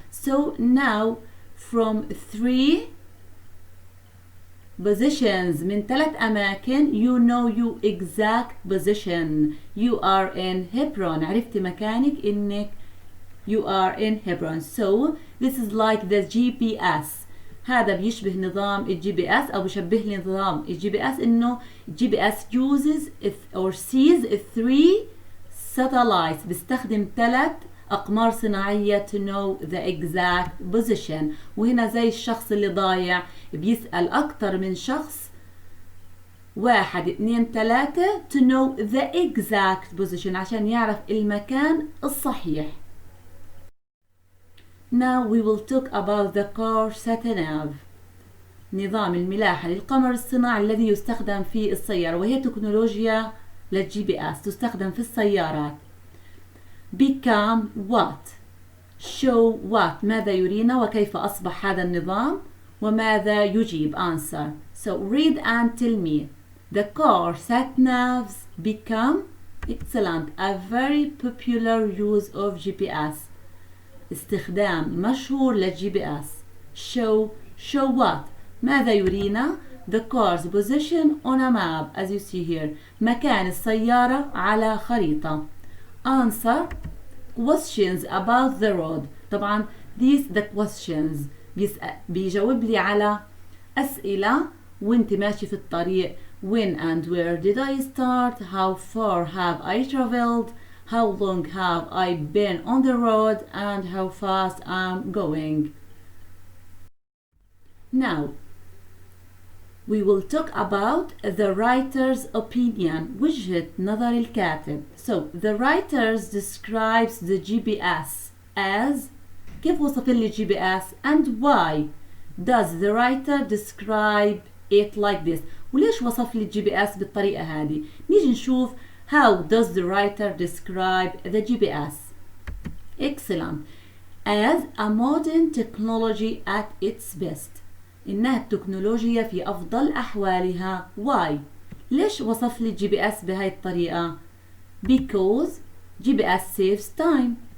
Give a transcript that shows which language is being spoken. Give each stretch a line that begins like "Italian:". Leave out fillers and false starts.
English: So now from 3 positions
Arabic: من 3 أماكن
English: you know your exact position. You are in Hebron.
Arabic: عرفت مكانك إنك
English: you are in Hebron. So this is like the GPS.
Arabic: هذا بيشبه نظام الجي بي اس أو بيشبه لي نظام الجي بي اس إنه الجي بي اس
English: uses or sees 3 satellites.
Arabic: بيستخدم 3 أقمار صناعية
English: to know the exact position.
Arabic: وهنا زي الشخص اللي ضايع بيسأل أكتر من شخص 1 2 3
English: to know the exact position
Arabic: عشان يعرف المكان الصحيح.
English: Now we will talk about the car satnav.
Arabic: نظام الملاحة للقمر الصناعي الذي يستخدم في السيارة وهي تكنولوجيا للجي بي اس تستخدم في السيارات.
English: Become what? Show what?
Arabic: ماذا يرينا وكيف أصبح هذا النظام وماذا يجيب answer.
English: So read and tell me. The car satnavs become excellent. A very popular use of GPS.
Arabic: استخدام مشهور للجي بي اس.
English: Show what?
Arabic: ماذا يرينا؟
English: The car's position on a map as you see here.
Arabic: مكان السيارة على خريطة.
English: Answer questions about the road.
Arabic: طبعا
English: these the questions
Arabic: بيجاوب لي على أسئلة وانت ماشي في الطريق.
English: When and where did I start? How far have I traveled? How long have I been on the road? And how fast I'm going. Now we will talk about the writer's opinion.
Arabic: وجهة نظر الكاتب.
English: So the writer describes the GPS as
Arabic: كيف وصف لي الجي بي اس
English: and why does the writer describe it like this.
Arabic: وليش وصف لي الجي بي اس بالطريقة هذه. نيجي نشوف
English: how does the writer describe the GPS. Excellent. As a modern technology at its best.
Arabic: إنها التكنولوجيا في أفضل أحوالها.
English: Why?
Arabic: ليش وصف لي الجي بي اس بهاي الطريقة؟
English: Because GPS saves time.